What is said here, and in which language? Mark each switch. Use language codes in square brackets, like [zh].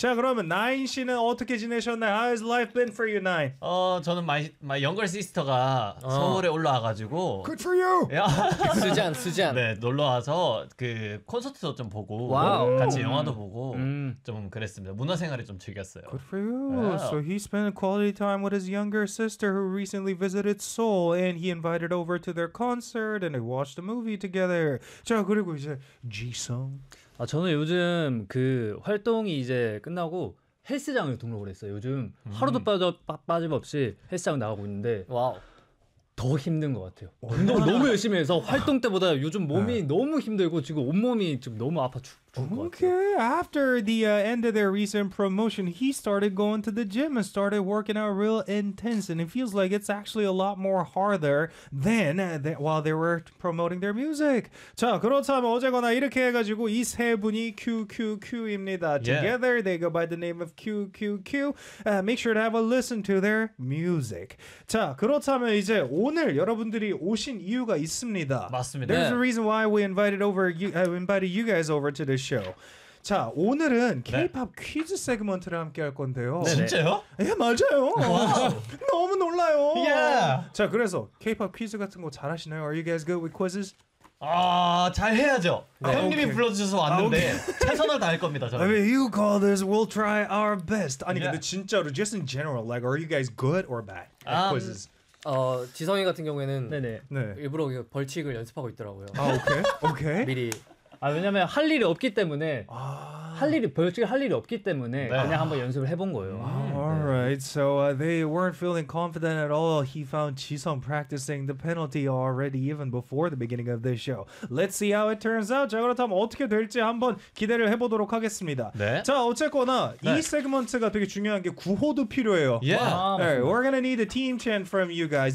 [ko] 자, 그러면 나인 씨는 어떻게 지내셨나요? [en] How has life been for you, 나인? [ko] 저는 [en] my younger sister [ko] 가 서울에 올라와가지고 [en] Good for you! [ko] 수잔, 수잔. 네, 놀러와서 그 콘서트도 좀 보고 [en] wow. [ko] 같이 영화도 보고 좀 그랬습니다. 문화생활을 좀 즐겼어요. [en] Good for you! Yeah. So he spent quality time with his younger sister who recently visited Seoul and he invited over to their concert and watched a movie together. [ko] 자, 그리고 이제 지성. 아, 저는 요즘 그 활동이 이제 끝나고 헬스장을 등록을 했어요. 요즘 하루도 빠짐없이 헬스장 나가고 있는데 와우. 더 힘든 것 같아요. 운동을 너무 열심히 해서 활동 때보다 요즘 몸이 너무 힘들고 지금 온몸이 지금 너무 아파 [en] Okay, after the end of their recent promotion, he started going to the gym and started working out real intense. And it feels like it's actually a lot more harder than while they were promoting their music. [ko] 자, 그렇다면 어쨌거나 이렇게 해가지고 이 세 분이 QQQ입니다. [en] Yeah. Together, they go by the name of QQQ. Make sure to have a listen to their music. [ko] 자, 그렇다면 이제 오늘 여러분들이 오신 이유가 있습니다. 맞습니다. [en] There's a reason why we invited you guys over today. The show. [ko] 자, 오늘은 K-pop 네. 퀴즈 세그먼트를 함께 할 건데요. 네, 진짜요? 예, 맞아요. 너무 놀라요. [en] Yeah. [ko] 자, 그래서 K-pop 퀴즈 같은 거 잘 하시나요? [en] Are you guys good with quizzes? [ko] 아, 잘 해야죠. 네. 형님이 오케이. 불러주셔서 왔는데 아, 최선을 다할 겁니다. 저는. [en] I mean, you call this, we'll try our best. 아니, yeah. [ko] 근데 진짜로 [en] just in general, like, are you guys good or bad at quizzes? [ko] 지성이 같은 경우에는 네네. 네. 일부러 벌칙을 연습하고 있더라고요. 아, 오케이. 오케이. 미리. 아 왜냐면 할 일이 없기 때문에 아... 할 일이 벌칙 할 일이 없기 때문에 네. 그냥 한번 연습을 해본 거예요. [en] Alright, 네. so they weren't feeling confident at all. He found Jisung practicing the penalty already even before the beginning of this show. Let's see how it turns out. [ko] 자 그렇다면 어떻게 될지 한번 기대를 해보도록 하겠습니다. 네. 자 어쨌거나 네. 이 세그먼트가 되게 중요한 게 구호도 필요해요. [en] Yeah. 아, Alright, we're gonna need a team chant from you guys.